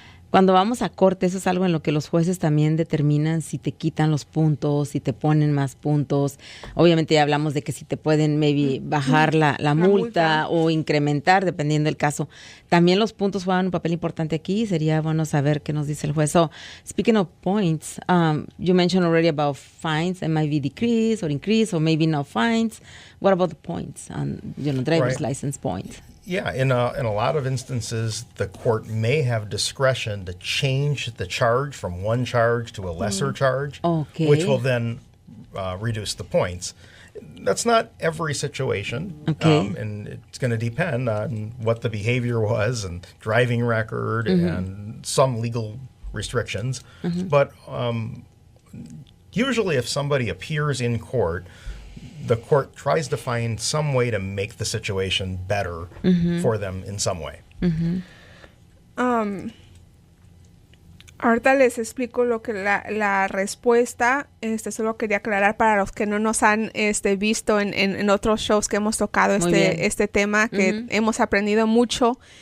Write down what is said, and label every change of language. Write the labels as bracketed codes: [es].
[es] Cuando vamos a corte, eso es algo en lo que los jueces también determinan si te quitan los puntos, si te ponen más puntos. Obviamente ya hablamos de que si te pueden maybe bajar la multa o incrementar, dependiendo del caso. También los puntos juegan un papel importante aquí. Sería bueno saber qué nos dice el juez. [en] So, speaking of points, you mentioned already about fines. It might be decreased or increased or maybe no fines. What about the points on, driver's license points? Yeah, in a lot of instances, the court may have discretion to change the charge from one charge to a lesser charge, which will then reduce the points. That's not every situation, and it's going to depend on what the behavior was and driving record and some legal restrictions. But usually if somebody appears in court, the court tries to find some way to make the situation better for them in some way. [es] Ahorita les explico lo que la respuesta. Solo quería aclarar para los que no nos han visto en otros shows que hemos tocado este tema, que hemos aprendido mucho.